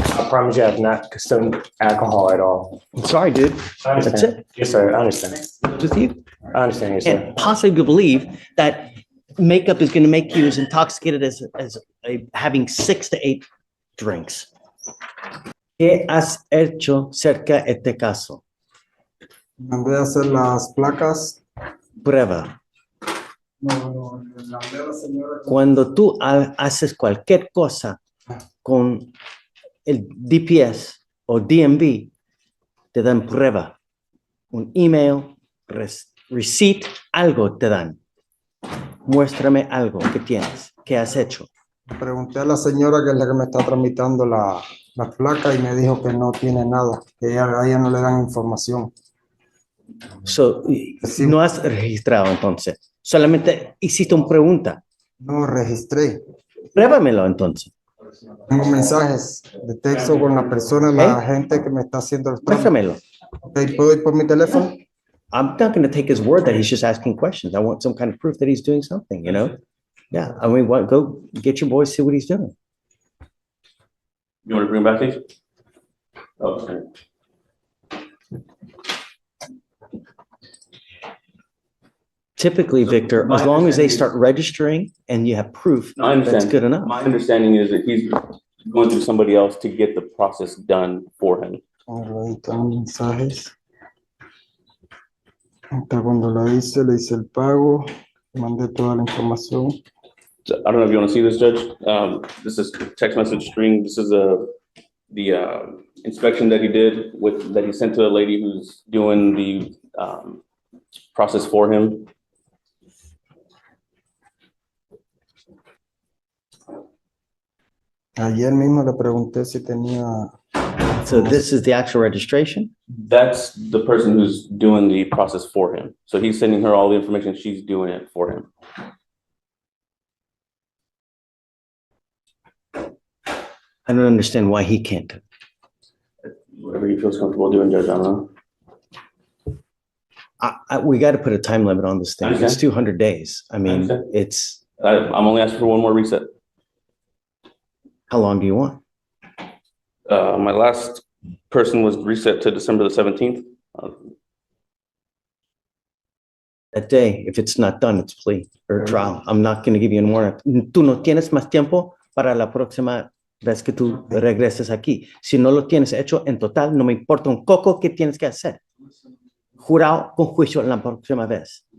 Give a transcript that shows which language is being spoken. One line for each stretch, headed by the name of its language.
English: I promise you I have not consumed alcohol at all. I'm sorry, dude. I That's understand. it. Yes, sir. I understand. With you? I understand, yes, sir. Can't possibly believe that makeup is going to make you as intoxicated as having 6 to 8 drinks.
Spanish: ¿Qué has hecho cerca de este caso? Mandé a hacer las placas. Prueba. No, le mandé a la señora. Cuando tú haces cualquier cosa con el DPS o DMV, te dan prueba. Un email, receipt, algo te dan. Muéstrame algo que tienes, que has hecho. Pregunté a la señora que es la que me está tramitando la placa y me dijo que no tiene nada, que a ella no le dan información.
English: So,
Spanish: Sí. no has registrado entonces. Solamente hiciste una pregunta. No registré. Pruébamelo entonces. Tengo mensajes de texto con la persona, la gente que me está haciendo el trámite. Muéstramelo. Okay, ¿puedo ir por mi teléfono?
English: I'm not going to take his word that he's just asking questions. I want some kind of proof that he's doing something, you know? Yeah, I mean, go get your boys, see what he's doing. You want to bring him back, please? Oh, sorry. Typically, Victor, as long as they start registering and you have proof, No, I understand. that's good enough. My understanding is that he's going through somebody else to get the process done for him.
Spanish: Ahí están los mensajes. Hasta cuando le hice el pago, mandé toda la información.
English: So, I don't know if you want to see this, Judge. This is text message string. This is the inspection that he did that he sent to a lady who's doing the process for him.
Spanish: Ayer mismo le pregunté si tenía.
English: So this is the actual registration? That's the person who's doing the process for him. So he's sending her all the information. She's doing it for him. I don't understand why he can't do it. Whatever he feels comfortable doing, Judge, I don't know. We got to put a time limit on this thing. It's Understand. 200 days. I mean, Understand. it's, I'm only asking for one more reset. how long do you want? My last person was reset to December the 17th. That day, if it's not done, it's plea or trial. I'm not going to give you any more.
Spanish: Tú no tienes más tiempo para la próxima vez que tú regreses aquí. Si no lo tienes hecho en total, no me importa un coco que tienes que hacer. Jurado con juicio la próxima vez.